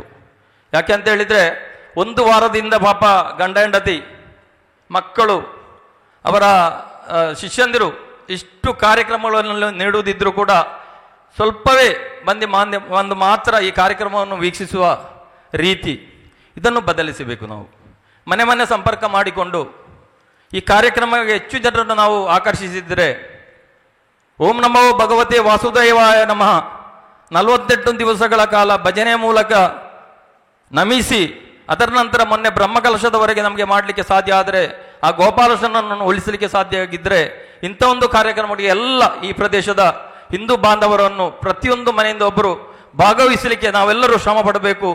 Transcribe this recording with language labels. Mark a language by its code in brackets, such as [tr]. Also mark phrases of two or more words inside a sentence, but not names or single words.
[kn] ಯಾಕೆ ಅಂತ ಹೇಳಿದರೆ ಒಂದು ವಾರದಿಂದ ಪಾಪ ಗಂಡ ಹೆಂಡತಿ ಮಕ್ಕಳು ಅವರ ಶಿಷ್ಯಂದಿರು ಇಷ್ಟು ಕಾರ್ಯಕ್ರಮಗಳನ್ನು ನೀಡುವುದಿದ್ರೂ ಕೂಡ ಸ್ವಲ್ಪವೇ ಒಂದು ಮಾತ್ರ ಈ ಕಾರ್ಯಕ್ರಮವನ್ನು ವೀಕ್ಷಿಸುವ ರೀತಿ, ಇದನ್ನು ಬದಲಿಸಬೇಕು. ನಾವು ಮನೆ ಸಂಪರ್ಕ ಮಾಡಿಕೊಂಡು ಈ ಕಾರ್ಯಕ್ರಮಕ್ಕೆ ಹೆಚ್ಚು ಜನರನ್ನು ನಾವು ಆಕರ್ಷಿಸಿದರೆ, [sa] ಓಂ ನಮೋ ಭಗವತೆ ವಾಸುದೇವಾಯ ನಮಃ [kn] 48 ದಿವಸಗಳ ಕಾಲ ಭಜನೆ ಮೂಲಕ ನಮಿಸಿ, ಅದರ ನಂತರ ಮೊನ್ನೆ ಬ್ರಹ್ಮಕಲಶದವರೆಗೆ ನಮಗೆ ಮಾಡಲಿಕ್ಕೆ ಸಾಧ್ಯ ಆದರೆ ಆ ಗೋಪಾಲಕೃಷ್ಣನನ್ನು ಉಳಿಸಲಿಕ್ಕೆ ಸಾಧ್ಯ ಆಗಿದ್ದರೆ, ಇಂಥ ಒಂದು ಕಾರ್ಯಕ್ರಮಗಳಿಗೆ ಎಲ್ಲ ಈ ಪ್ರದೇಶದ ಹಿಂದೂ ಬಾಂಧವರನ್ನು ಪ್ರತಿಯೊಂದು ಮನೆಯಿಂದ ಒಬ್ಬರು ಭಾಗವಹಿಸಲಿಕ್ಕೆ ನಾವೆಲ್ಲರೂ ಶ್ರಮ ಪಡಬೇಕು.